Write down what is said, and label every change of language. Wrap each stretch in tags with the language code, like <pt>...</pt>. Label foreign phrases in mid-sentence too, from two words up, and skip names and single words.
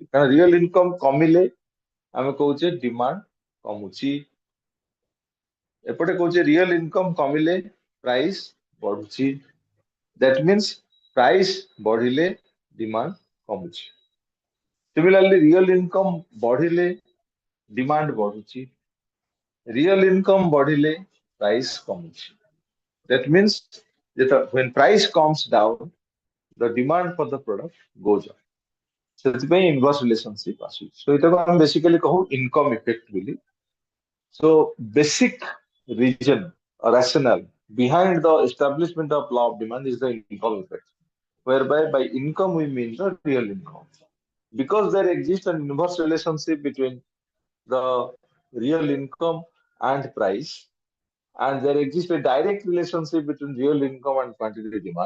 <or>କାରଣ</or> <en>real income</en> <or>କମିଲେ ଆମେ କହୁଛେ ଡିମାଣ୍ଡ କମୁଛି, ଏପଟେ କହୁଛେ</or> <en>real income</en> <or>କମିଲେ ପ୍ରାଇସ୍ ବଢୁଛି।</or> <en>that means price</en> <or>ବଢିଲେ ଡିମାଣ୍ଡ କମୁଛି।</or> <en>similarly real income</en> <or>ବଢିଲେ ଡିମାଣ୍ଡ ବଢୁଛି,</or> <en>real income</en> <or>ବଢିଲେ ପ୍ରାଇସ୍ କମୁଛି।</or> <en>That means that when price comes down, the demand for the product goes up.</en> <or>ସେଥିପାଇଁ</or> <en>inverse relationship</en> <or>ଆସୁଛି। So ଏଟାକୁ ଆମେ basically କହୁ</or> <en>income effect</en> <or>ବୋଲି।</or> <en>So basic reason or rationale behind the establishment of law of demand is the income effect, whereby by income we mean the real income. Because there exists an inverse relationship between the real income and price, and there exists a direct relationship between real income and quantity demand.</en>